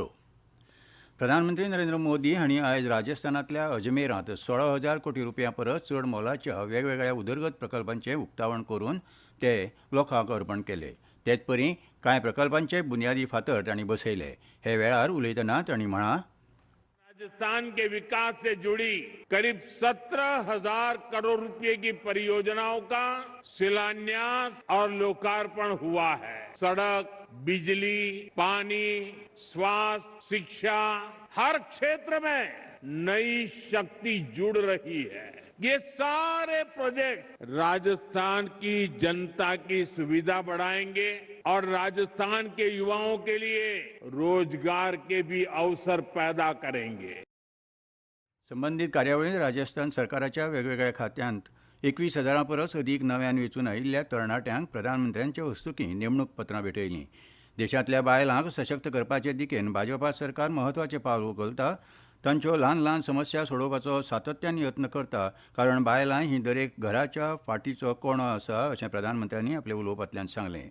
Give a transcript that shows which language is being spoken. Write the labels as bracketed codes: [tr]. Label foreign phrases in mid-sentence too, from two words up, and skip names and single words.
[kok] प्रधानमंत्री नरेंद्र मोदी हांणी आयज राजस्थानांतल्या अजमेरांत 16,000 कोटी रुपयां परस चड मोलाच्या वेगवेगळ्या उदरगत प्रकल्पांचें उक्तावण करून ते लोकांक अर्पण केले. तेच परी कांय प्रकल्पांचे बुन्यादी फातर तांणी बसयले. हे वेळार उलयतना तांणी म्हळां, [hi] राजस्थान के विकास से जुड़ी करीब 17,000 करोड़ रुपए की परियोजनाओं का शिलान्यास और लोकार्पण हुआ है। सड़क, बिजली, पानी, स्वास्थ्य, शिक्षा, हर क्षेत्र में नई शक्ति जुड़ रही है। ये सारे प्रोजेक्ट राजस्थान की जनता की सुविधा बढ़ाएंगे और राजस्थान के युवाओं के लिए रोजगार के भी अवसर पैदा करेंगे. [kok] संबंधित कार्यावळींत राजस्थान सरकाराच्या वेगवेगळ्या खात्यांत 21,000 परस अदीक नव्यान वेंचून आयिल्ल्या तरणाट्यांक प्रधानमंत्र्यांच्या हस्तुकीं नेमणूक पत्रां भेटयलीं. देशांतल्या बायलांक सशक्त करपाचे दिकेन भाजपा सरकार म्हत्वाचें पावल उखलता. तांच्यो ल्हान ल्हान समस्या सोडोवपाचो सातत्यान यत्न करता, कारण बायलां ही दरेक घराच्या फाटीचो कोणो आसा अशें प्रधानमंत्र्यांनी आपल्या उलोवपांतल्यान सांगलें.